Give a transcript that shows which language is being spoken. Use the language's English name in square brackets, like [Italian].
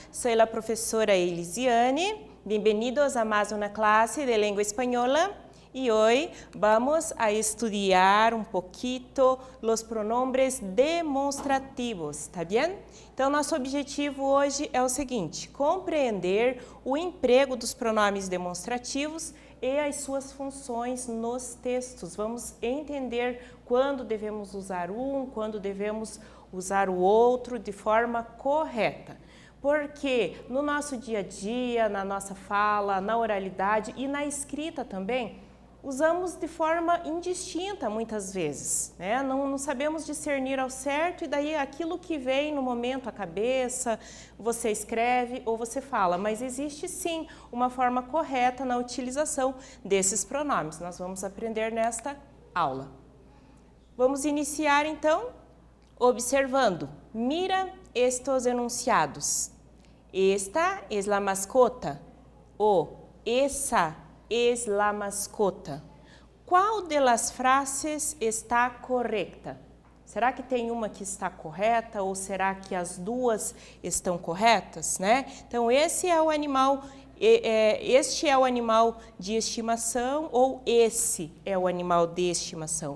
[Spanish] Soy la profesora Elisiane. Bienvenidos a más una clase de lengua española y hoy vamos a estudiar un poquito los pronombres demonstrativos, [Portuguese] tá bem? Então, nosso objetivo hoje é o seguinte, compreender o emprego dos pronomes demonstrativos e as suas funções nos textos. Vamos entender quando devemos usar um, quando devemos usar o outro de forma correta. Porque no nosso dia a dia, na nossa fala, na oralidade e na escrita também, usamos de forma indistinta muitas vezes, né? Não sabemos discernir ao certo e daí aquilo que vem no momento à cabeça, você escreve ou você fala, mas existe sim uma forma correta na utilização desses pronomes. Nós vamos aprender nesta aula. Vamos iniciar então observando. [Spanish] Mira estos enunciados. Esta es la mascota ou esa es la mascota. [Portuguese] Qual delas frases está correta? Será que tem uma que está correta ou será que as duas estão corretas, né? Então esse é o animal, este é o animal de estimação ou esse é o animal de estimação.